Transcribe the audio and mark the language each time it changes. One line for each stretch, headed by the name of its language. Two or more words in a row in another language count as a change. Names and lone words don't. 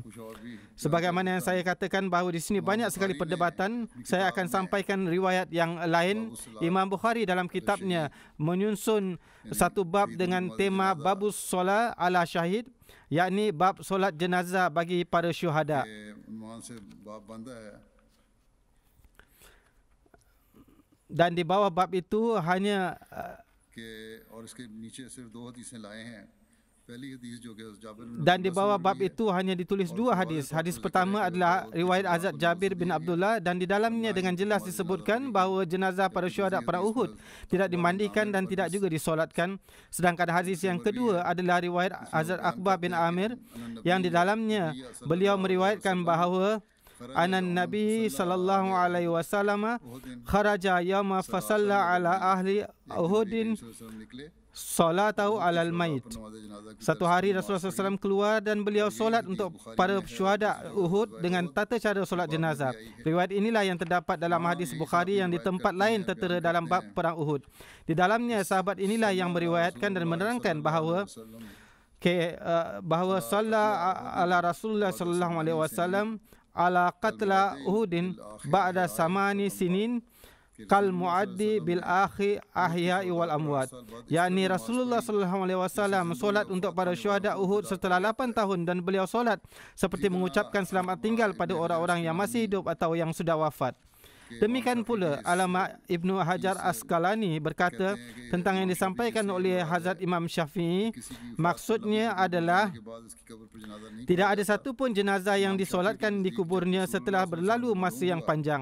Malay: Sebagaimana yang saya katakan bahawa di sini banyak sekali perdebatan, saya akan sampaikan riwayat yang lain. Imam Bukhari dalam kitabnya menyusun satu bab dengan tema Babus Solat ala Syahid. yakni bab solat jenazah bagi para syuhada.
Urdu: کے عنوان سے باب باندھا ہے
Malay: Dan di bawah bab itu hanya
Urdu: کہ اور اس کے نیچے صرف 2 حدیثیں لائے ہیں. پہلی حدیث جو کہ جابر بن
Malay: dan di
Urdu: عبداللہ سے
Malay: bawah bab
Urdu: مروی ہے,
Malay: itu hanya ditulis dua hadis. Hadis pertama adalah riwayat Hazrat Jabir bin Abdullah dan di dalamnya dengan jelas disebutkan bahawa jenazah para syuhada perang Uhud tidak dimandikan dan tidak juga disolatkan. Sedangkan hadis yang kedua adalah riwayat Hazrat Aqbah bin Amir yang di dalamnya beliau meriwayatkan bahawa
Arabic: أن النبي صلى الله عليه وسلم خرج يوما فصلى على أهل أحد
Urdu: निकले
Arabic: صلاته على الميت.
Urdu: نماز جنازہ کی
Malay: Satu hari Rasulullah SAW keluar dan beliau solat untuk para syuhada Uhud dengan tata cara solat jenazah. Riwayat inilah yang terdapat dalam hadis Bukhari yang di tempat lain tertera dalam bab perang Uhud. Di dalamnya sahabat inilah yang meriwayatkan dan menerangkan bahawa bahawa
Arabic: صلى على رسول الله صلى الله عليه وسلم على قتلى أحد بعد ثماني سنين كالمودع بالأخ الأحياء والأموات,
Malay: yakni Rasulullah
Arabic: صلى الله عليه وسلم
Malay: solat untuk para syuhada Uhud setelah 8 tahun dan beliau solat seperti mengucapkan selamat tinggal pada orang-orang yang masih hidup atau yang sudah wafat. Demikian pula Alama Ibnu Hajar Asqalani berkata tentang yang disampaikan oleh Hazrat Imam Syafi'i, maksudnya adalah tidak ada satu pun jenazah yang disolatkan di kuburnya setelah berlalu masa yang panjang.